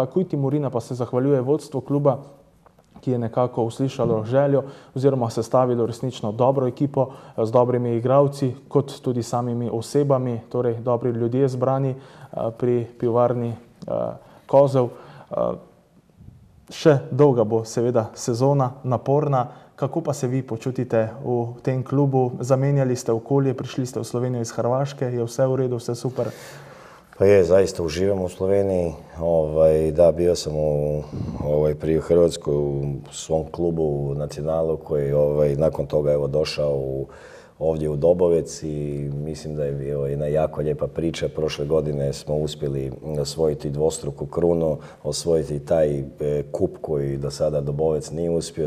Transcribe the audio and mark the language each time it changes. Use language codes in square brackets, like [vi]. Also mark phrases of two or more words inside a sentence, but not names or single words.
[sl] Kujti Murina pa se zahvaljuje vodstvu kluba, ki je nekako uslišalo željo oziroma sestavilo resnično dobro ekipo z dobrimi igralci, kot tudi samimi osebami, torej dobri ljudje zbrani pri pivovarni Kozel. Še dolga bo seveda sezona, naporna. Kako pa se vi počutite v tem klubu? Zamenjali ste okolje, prišli ste v Slovenijo iz Hrvaške, je vse v redu, vse super? [hr] Pa je, zaista uživam u Sloveniji. Da, bio sam prije u Hrvatskoj u svom klubu u Nacionalu koji nakon toga došao ovdje u Dobovec i mislim da je jedna jako lijepa priča. Prošle godine smo uspjeli osvojiti dvostruku krunu, osvojiti taj kup koji do sada Dobovec nije uspio.